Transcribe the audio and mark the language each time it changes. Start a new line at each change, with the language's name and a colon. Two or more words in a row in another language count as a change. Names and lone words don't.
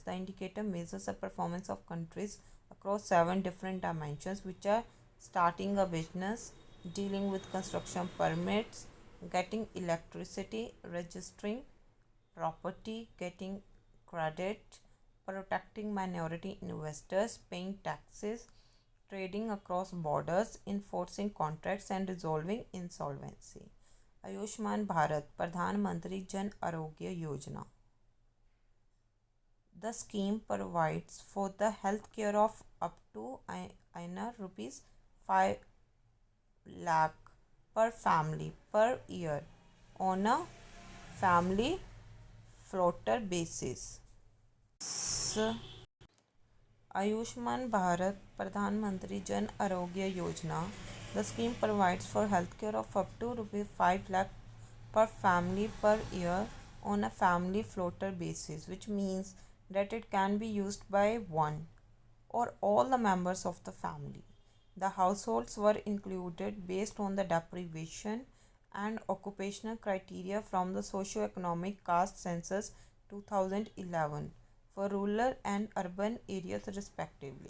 English: The indicator measures the performance of countries across 7 different dimensions, which are starting a business, dealing with construction permits, getting electricity, registering property, getting credit, protecting minority investors, paying taxes, trading across borders, enforcing contracts, and resolving insolvency. आयुष्मान भारत प्रधानमंत्री जन आरोग्य योजना. The scheme provides for the health care of up to rupees 5 lakh per family per year on a family floater basis. आयुष्मान भारत प्रधानमंत्री जन आरोग्य योजना The scheme provides for healthcare of up to rupees 5 lakh per family per year on a family floater basis, which means that it can be used by one or all the members of the family. The households were included based on the deprivation and occupational criteria from the socio-economic caste census 2011 for rural and urban areas respectively.